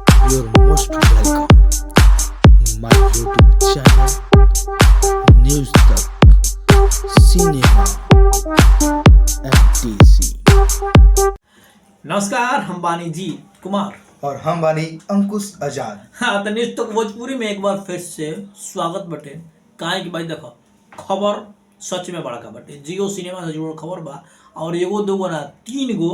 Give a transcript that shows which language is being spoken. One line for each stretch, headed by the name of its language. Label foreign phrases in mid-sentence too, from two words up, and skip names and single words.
English: you're most welcome. My YouTube channel, News Tak, Cinema, MTC.
Bhojpuri: नमस्कार, हम बानी जी कुमार और हम बानी अंकुश आजाद। हाँ, तो न्यूज तक भोजपुरी में एक बार फिर से स्वागत बटे। काहे कि भाई देखो, खबर सच में बड़का बटे। जियो सिनेमा से जुड़ल खबर बा और एगो दूगो ना तीन गो